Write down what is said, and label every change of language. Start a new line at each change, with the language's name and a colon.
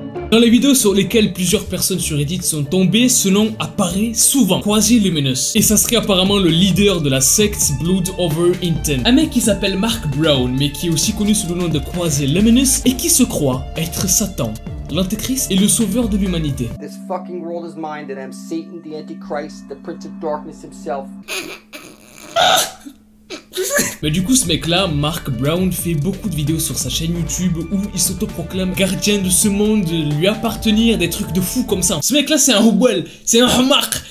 French: Dans les vidéos sur lesquelles plusieurs personnes sur Reddit sont tombées, ce nom apparaît souvent, Quasi-Luminous. Et ça serait apparemment le leader de la secte Blood Over Intent. Un mec qui s'appelle Mark Brown, mais qui est aussi connu sous le nom de Quasi-Luminous, et qui se croit être Satan, l'Antéchrist et le sauveur de l'humanité.
English: This fucking world is mine, and I'm Satan, the Antichrist, the Prince of Darkness himself.
French: Mais du coup ce mec là, Mark Brown, fait beaucoup de vidéos sur sa chaîne YouTube où il s'autoproclame gardien de ce monde, lui appartenir, des trucs de fou comme ça. Ce mec là c'est un rouble, c'est un hamar.